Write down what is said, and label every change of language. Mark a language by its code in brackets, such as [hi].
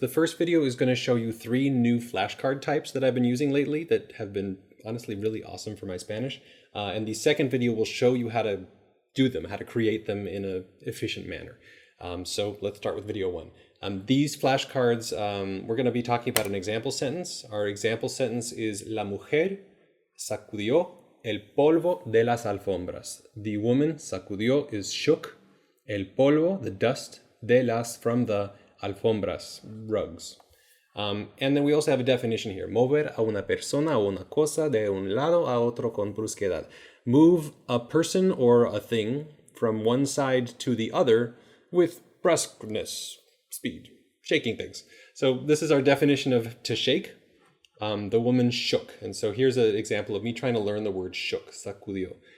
[en] The first video is going to show you three new flashcard types that I've been using lately that have been honestly really awesome for my Spanish. And the second video will show you how to do them, how to create them in an efficient manner. So let's start with video one. These flashcards, we're going to be talking about an example sentence. Our example sentence is [es] La mujer sacudió el polvo de las alfombras. [en] The woman sacudió is shook. [es] El polvo, [en] the dust, [es] de las, [en] from the alfombras, rugs. And then we also have a definition here. [es] Mover a una persona o una cosa de un lado a otro con brusquedad. [en] Move a person or a thing from one side to the other with brusqueness, speed, shaking things. So this is our definition of to shake. The woman shook. And so here's an example of me trying to learn the word shook, sacudió.